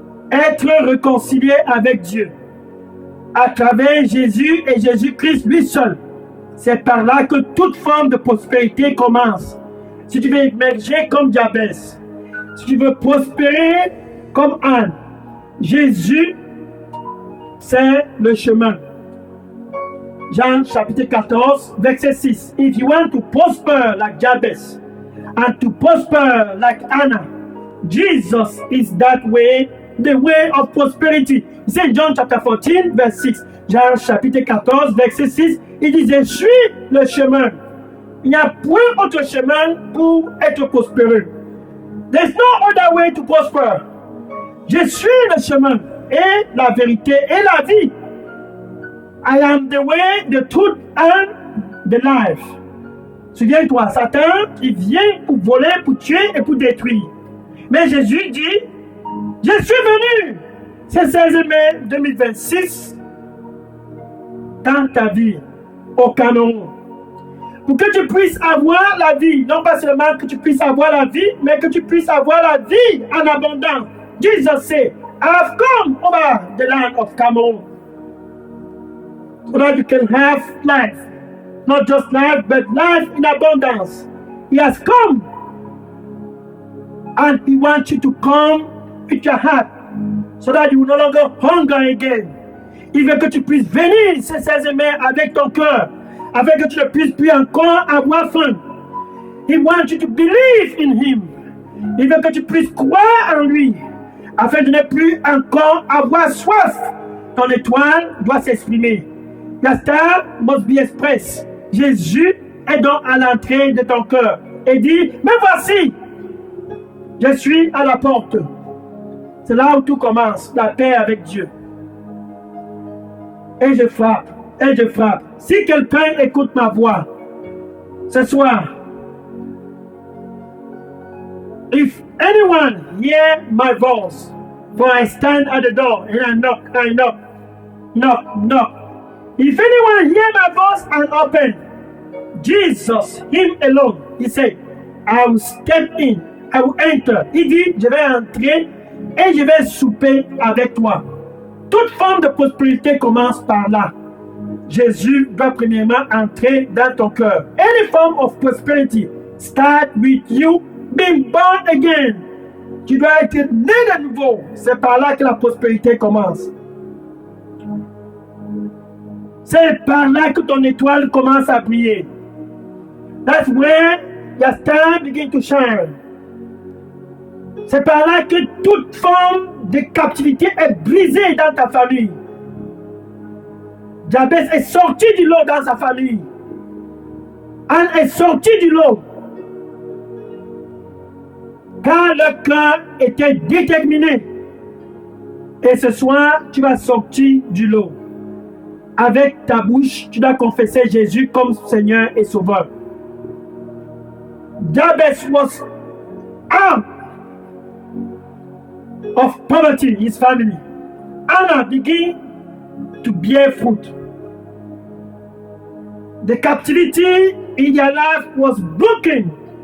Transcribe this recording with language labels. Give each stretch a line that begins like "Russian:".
French: Être réconcilié avec Dieu à travers Jésus et Jésus-Christ lui seul. C'est par là que toute forme de prospérité commence. Si tu veux émerger comme Jabez, si tu veux prospérer comme Anne, Jésus, c'est le chemin. Jean chapitre 14, verset 6.
English: If you want to prosper like Jabez and to prosper like Anna, Jesus is that way, the way of prosperity.
French: C'est
English: John chapter
French: 14, verset 6. Jean chapitre 14, verset 6. Il dit, je suis le chemin. Il n'y a point autre chemin pour être prospéreux.
English: There's no other way to prosper.
French: Je suis le chemin et la vérité et la vie.
English: I am the way, the truth and the life.
French: Souviens-toi, Satan, il vient pour voler, pour tuer et pour détruire. Mais Jésus dit, je suis venu. C'est 16 mai 2026 dans ta vie au Cameroun. Pour que tu puisses avoir la vie, non pas seulement que tu puisses avoir la vie, mais que tu puisses avoir la vie en abondance.
English: Jesus said, I have come over the land of Cameroon so that you can have life. Not just life, but life in abundance. He has come and He wants you to come with your heart so that you will no longer hunger again.
French: Il veut que tu puisses venir ce 16 mai avec ton cœur, afin que tu ne puisses plus encore avoir faim.
English: He wants you to believe in Him.
French: Il veut que tu puisses croire en lui, afin de ne plus encore avoir soif. Ton étoile doit s'exprimer.
English: La star must be expressed.
French: Jésus est donc à l'entrée de ton cœur et dit, mais voici, je suis à la porte. C'est là où tout commence, la paix avec Dieu. Et je frappe, et je frappe. Si quelqu'un écoute ma voix ce soir,
English: if anyone hear my voice, for I stand at the door and I knock. If anyone hear my voice and open, Jesus, Him alone, He said, I will step in, I will enter.
French: Il dit, je vais entrer et je vais souper avec toi. Toute forme de prospérité commence par là. Jésus doit premièrement entrer dans ton cœur.
English: Any form of prosperity start with you being born again.
French: Tu dois être né de nouveau. C'est par là que la prospérité commence. C'est par là que ton étoile commence à briller.
English: That's where your star begins to shine.
French: C'est par là que toute forme de captivité est brisée dans ta famille. Jabez est sorti du lot dans sa famille. Anne est sortie du lot. Car le cœur était déterminé. Et ce soir, tu vas sortir du lot. Avec ta bouche, tu dois confesser Jésus comme Seigneur et Sauveur.
English: Jabez was out of poverty in his family. Anna began to bear fruit. The captivity in your life was broken.